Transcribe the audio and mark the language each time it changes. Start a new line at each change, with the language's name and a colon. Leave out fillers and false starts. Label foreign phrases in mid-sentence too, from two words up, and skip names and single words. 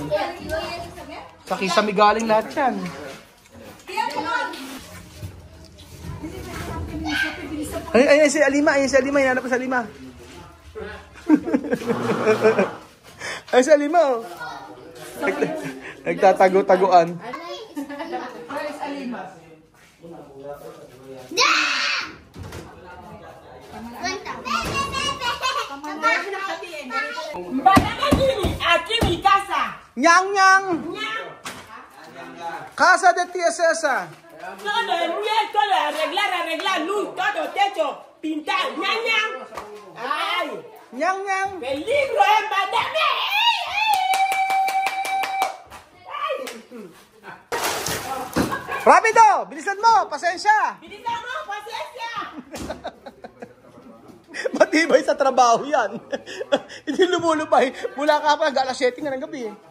Filipino: Sa Kisame galing lahat yan. Ay, si Alima, hinanap ko si Alima. Ay, si Alima, oh. Nagtatago-taguan. Nyang nyang.
Spanish: Casa de tía César. Todo el bien, todo arreglar, luz, todo, techo, pintar, ñan, ñan. Ay, Nyang nyang. peligro, madame.
Filipino: Rapido, bilisan mo, pasensya. Bilisan mo, pasensya. Matibay sa trabaho yan. Hindi lumulupay. Mula ka pa, alas 7 nga ng gabi.